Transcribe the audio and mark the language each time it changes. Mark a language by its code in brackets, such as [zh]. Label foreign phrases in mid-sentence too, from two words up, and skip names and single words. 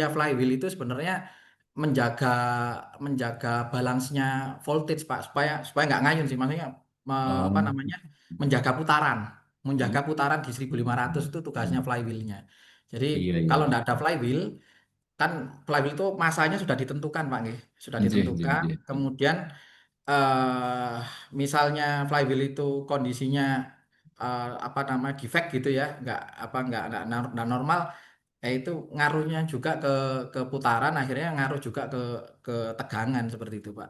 [id] posisinya flywheel itu sebenarnya menjaga menjaga balansnya voltage Pak, supaya supaya nggak ngayun sih, maksudnya apa oh, namanya, menjaga putaran, oh, menjaga putaran di 1500 itu tugasnya flywheelnya. Jadi iya iya kalau iya. nggak ada flywheel, kan flywheel itu masanya sudah ditentukan Pak nggih, sudah Nggih nggih ditentukan. nggih. Kemudian eh misalnya flywheel itu kondisinya apa namanya, defect gitu ya, nggak normal, itu ngaruhnya juga ke putaran, akhirnya ngaruh juga ke tegangan seperti itu Pak.